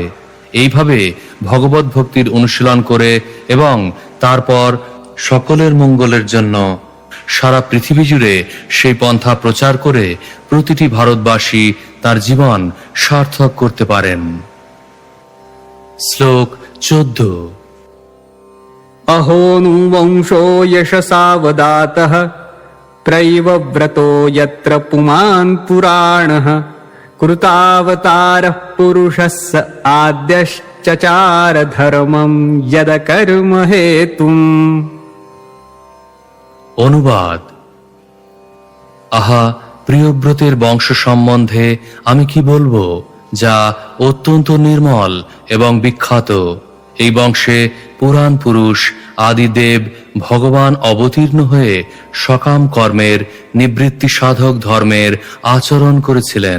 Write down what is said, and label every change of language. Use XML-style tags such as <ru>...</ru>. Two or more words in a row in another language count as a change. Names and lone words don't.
<bn>এইভাবে ভগবত ভক্তির অনুশীলন করে এবং তারপর সকলের মঙ্গলের জন্য সারা পৃথিবী জুড়ে সেই পন্থা প্রচার করে প্রতিটি ভারতবাসী তার জীবন সার্থক করতে পারেন। শ্লোক 14।</bn> <sa>अहोनु वंशो यशसावदातः प्रैवव्रतो यत्र पुमान् पुराणः कृतावतारः पुरुषः स आद्यश्चचार धर्मं यद कर्म हेतुम्।</sa> <bn>অনুবাদ: আহা, প্রিয়ব্রতের বংশ সম্বন্ধে আমি কি বলবো, যা অত্যন্ত নির্মল এবং বিখ্যাত। এই বংশে পুরাণ পুরুষ আদিদেব ভগবান অবতীর্ণ হয়ে সকাম কর্মের নিবৃত্তি সাধক ধর্মের আচরণ করেছিলেন।</bn>